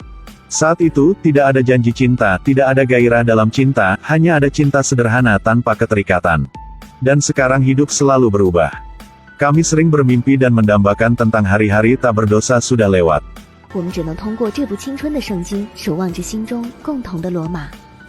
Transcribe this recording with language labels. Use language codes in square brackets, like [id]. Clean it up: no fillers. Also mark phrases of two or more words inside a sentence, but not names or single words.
[id] Saat itu, tidak ada janji cinta, tidak ada gairah dalam cinta, hanya ada cinta sederhana tanpa keterikatan. Dan sekarang hidup selalu berubah. Kami sering bermimpi dan mendambakan tentang hari-hari tak berdosa sudah lewat. [zh] 我们只能通过这部青春的圣经，守望着心中共同的罗马。